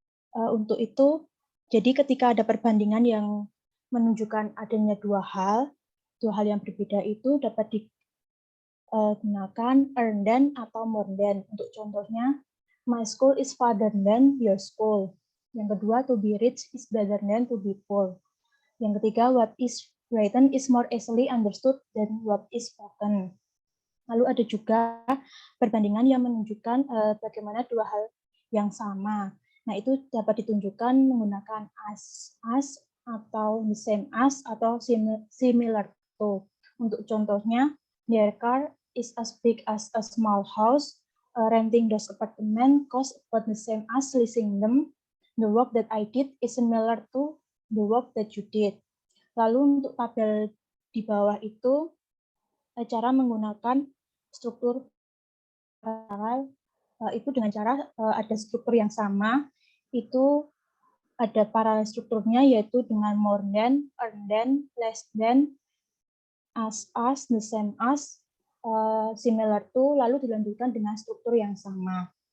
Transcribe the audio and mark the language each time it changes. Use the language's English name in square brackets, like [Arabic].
[Indonesian] Untuk itu, jadi ketika ada perbandingan yang menunjukkan adanya dua hal yang berbeda itu dapat digunakan earn than atau more than. Untuk contohnya, [English] my school is farther than your school. [Indonesian] Yang kedua, [English] to be rich is better than to be poor. [Indonesian] Yang ketiga, [English] what is written is more easily understood than what is spoken. [Indonesian] Lalu ada juga perbandingan yang menunjukkan bagaimana dua hal yang sama. Nah, itu dapat ditunjukkan menggunakan as atau the same as atau similar to. Untuk contohnya, [English] their car is as big as a small house. Renting those apartment cost about the same as leasing them. The work that I did is similar to the work that you did. [Indonesian] Lalu untuk tabel di bawah itu cara menggunakan struktur paralel itu dengan cara ada struktur yang sama, itu ada paralel strukturnya yaitu dengan more than, less than, as, the same as, similar to, lalu dilanjutkan dengan struktur yang sama.